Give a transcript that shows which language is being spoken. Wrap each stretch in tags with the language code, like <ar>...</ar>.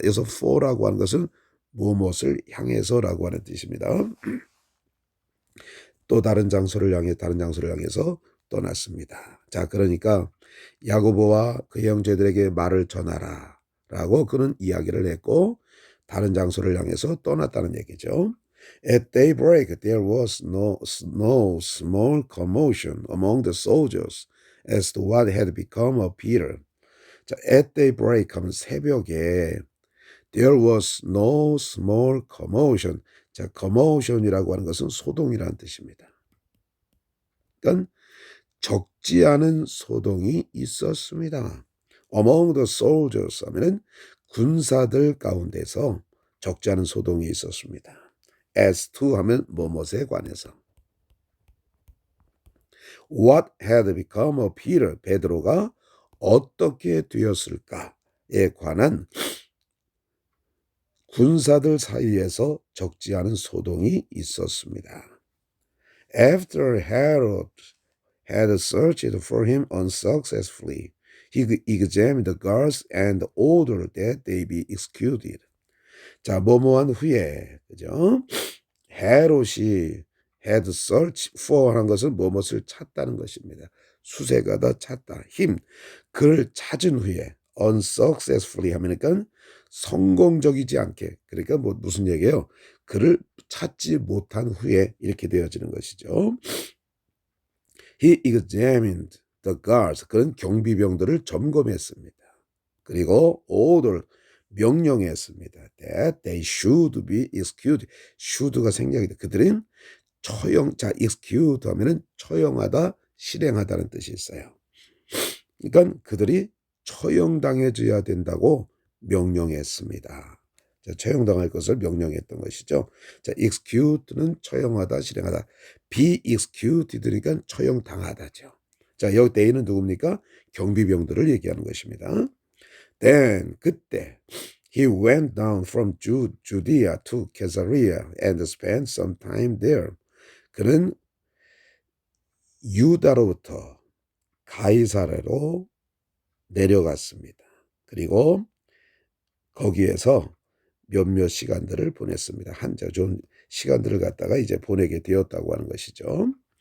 <ko>여기서 for라고 하는 것은 무엇을 향해서라고 하는 뜻입니다. 또 다른 장소를 향해서 떠났습니다. 자, 그러니까 야고보와 그 형제들에게 말을 전하라 라고 그는 이야기를 했고 다른 장소를 향해서 떠났다는 얘기죠.</ko> <en>At daybreak there was no small commotion among the soldiers as to what had become of Peter. 자, at daybreak</en> <ko>하면 새벽에</ko> <en>there was no small commotion.</en> <ko>자, commotion이라고 하는 것은 소동이라는 뜻입니다. 그러니까 적지 않은 소동이 있었습니다.</ko> <en>Among the soldiers</en> <ko>하면은 군사들 가운데서 적지 않은 소동이 있었습니다.</ko> <en>As to</en> <ko>하면 뭐뭇에 관해서.</ko> <en>What had become of Peter?</en> <ko>베드로가 어떻게 되었을까에 관한 군사들 사이에서 적지 않은 소동이 있었습니다.</ko> <en>After Herod had searched for him unsuccessfully, he examined the guards and ordered that they be executed.</en> <ko>자, 뭐뭐한 후에, 그죠? 헤롯이</ko> <en>had searched for</en> <ko>하는 것은 무엇을 찾다는 것입니다. 수색하다 찾다. 그를 찾은 후에 unsuccessfully 하니까 성공적이지 않게. 그러니까 무슨 얘기예요? 그를 찾지 못한 후에 이렇게 되어지는 것이죠.</ko> <en>He examined the guards.</en> <ko>그런 경비병들을 점검했습니다. 그리고 order 명령했습니다.</ko> <en>That they should be executed.</en> <ko>should가 생략이다. 그들은 자, execute 하면은 처형하다, 실행하다는 뜻이 있어요. 그러니까 그들이 처형당해져야 된다고 명령했습니다. 자, 처형당할 것을 명령했던 것이죠. 자, execute는 처형하다, 실행하다.</ko> <en>be executed</en> <ko>니까 처형당하다죠. 자, 여기 they는 누굽니까? 경비병들을 얘기하는 것입니다.</ko> <en>Then</en> <ko>그때</ko> <en>he went down from Judea to Caesarea and spent some time there.</en> <ko>그는 유다로부터 가이사랴로 내려갔습니다. 그리고 거기에서 몇몇 시간들을 보냈습니다. 좀 시간들을 갖다가 이제 보내게 되었다고 하는 것이죠.</ko>